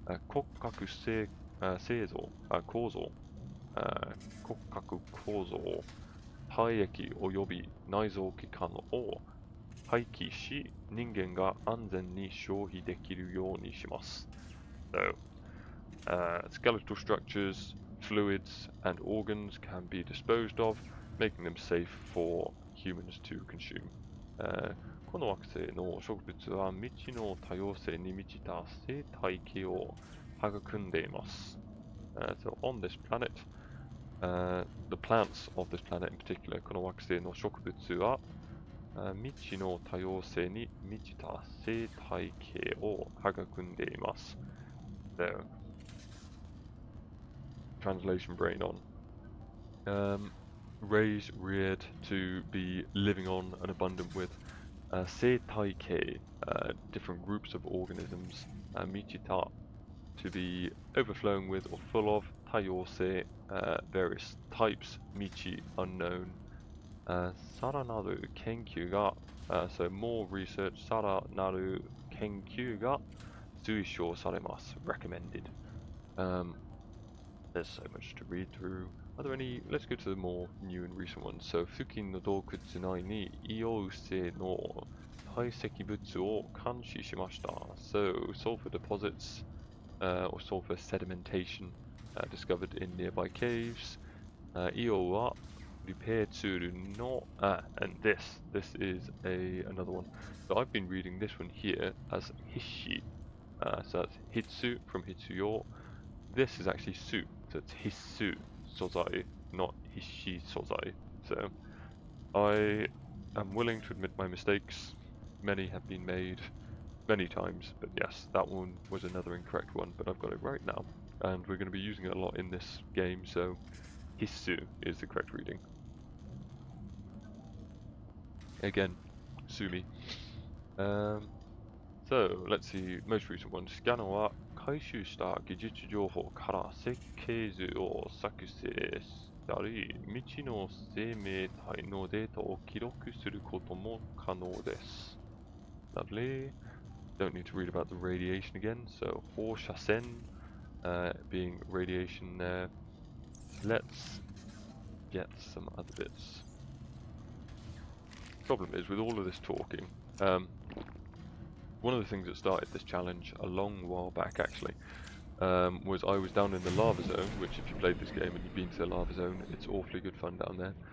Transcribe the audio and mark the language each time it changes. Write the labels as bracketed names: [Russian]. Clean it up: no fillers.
[Japanese] Kokkaku seizo, kozo, kokkaku kozo, 体液及び内臓器官を廃棄し、人間が安全に消費できるようにします。 [English] So, skeletal structures, fluids, and organs can be disposed of, making them safe for humans to consume. [Japanese] この惑星の植物は未知の多様性に満ちた生態系を育んでいます。 [English] So on this planet, the plants of this planet in particular, [Japanese] この惑星の植物は未知の多様性に満ちた生態系を育んでいます。 [English] So, translation brain on. Raised, reared to be living on and abundant with. 生態系, different groups of organisms. 満ちた, to be overflowing with or full of. 多様性, various types. 未知, unknown. [Japanese] さらなる研究が [English] so more research [Japanese] さらなる研究が推奨されます recommended. [English] There's so much to read through. Are there any? Let's go to the more new and recent ones. So [Japanese] 付近の洞窟内に硫黄性の堆積物を監視しました [English] So sulfur deposits or sulfur sedimentation discovered in nearby caves. [Japanese] 硫黄は [English] repair tsuru no and this is another one. So I've been reading this one here as hishi. So that's hitsu from hitsuyo. This is actually su, so it's hissu sozai, not hishi sozai. So I am willing to admit my mistakes. Many have been made many times, but yes, that one was another incorrect one, but I've got it right now, and we're going to be using it a lot in this game, so hissu is the correct reading. Again, sue me. So, let's see, most recent one. [Japanese] スキャナは回収した技術情報から設計図を作成したり、未知の生命体のデータを記録することも可能です。 [English] Lovely. Don't need to read about the radiation again. So, 放射線 being radiation there. Let's get some other bits. Problem is with all of this talking, one of the things that started this challenge a long while back actually was I was down in the lava zone, which if you played this game and you've been to the lava zone, it's awfully good fun down there.